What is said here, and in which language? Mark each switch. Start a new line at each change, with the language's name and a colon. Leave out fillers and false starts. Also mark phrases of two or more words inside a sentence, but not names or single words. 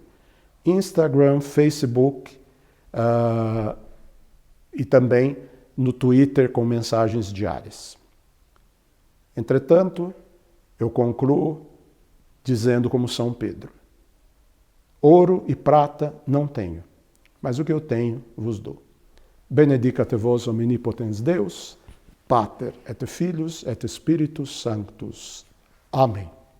Portuguese: Instagram, Facebook e também no Twitter com mensagens diárias. Entretanto, eu concluo dizendo como São Pedro: ouro e prata não tenho, mas o que eu tenho vos dou.
Latin: Benedicat vos omnipotens Deus, Pater et Filius et Spiritus Sanctus.
Portuguese: Amém.